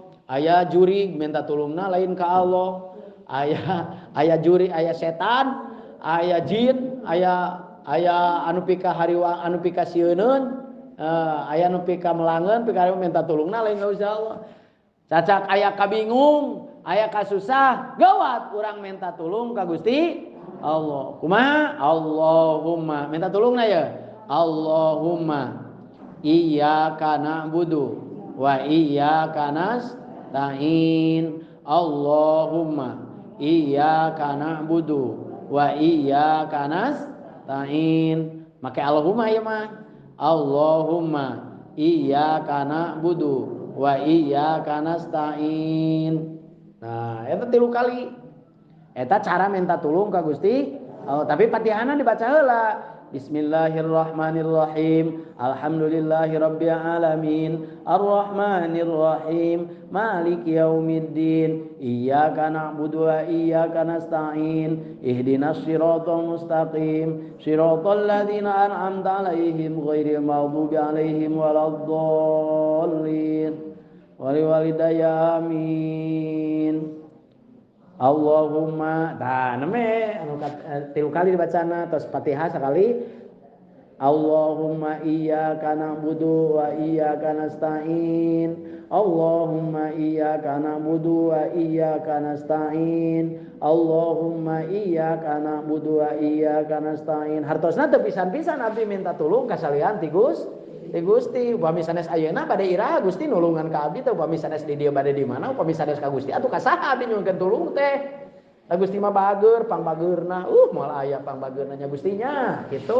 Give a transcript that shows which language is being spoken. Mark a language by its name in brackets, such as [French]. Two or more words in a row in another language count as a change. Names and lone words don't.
[Sundanese] Aya juri minta tulungna lain ka Allah. Aya juri, aya setan, aya jin, aya anu pika hariwang, anu pika sieuneun, aya anu pika melangeun, pika minta tulungna lain ka Gusti Allah. Cacak aya kabingung, aya kasusah, gawat urang minta tulung ka Gusti Allah. Kumaha? Allahumma minta tulungna ya. [Arabic] اللهم إياك نعبد وإياك نستعين. اللهم إياك نعبد وإياك نستعين. [Sundanese] Make Allahumma ya mah. [Arabic] اللهم إياك نعبد وإياك نستعين. [Sundanese] Nah, eta 3 kali. Eta cara minta tulung ka Gusti Allah. Tapi Fatihahna dibaca heula. [Arabic] بسم الله الرحمن الرحيم. الحمد لله رب العالمين. الرحمن الرحيم. مالك يوم الدين. إياك نعبد وإياك نستعين. اهدنا الصراط المستقيم. صراط الذين أنعمت عليهم غير المغضوب عليهم ولا الضالين. ولوالدي آمين. [Sundanese] Allahumma anu 3 kali dibacana terus Fatihah sekali. [Arabic] اللهم إياك نعبد وإياك نستعين. اللهم إياك نعبد وإياك نستعين. اللهم إياك نعبد وإياك نستعين. [Sundanese] Hartosna teu pisan-pisan abdi minta tulung ka salian ti Gusti. Upami sanes ayeuna bade iraha Gusti nulungan ka abdi teh upami sanes di dieu bade di mana upami sanes ka Gusti atuh ka saha abdi nyuhunkeun tulung teh. Da Gusti mah bager pangbageurna. Moal aya pangbageurna nya Gustinya gitu.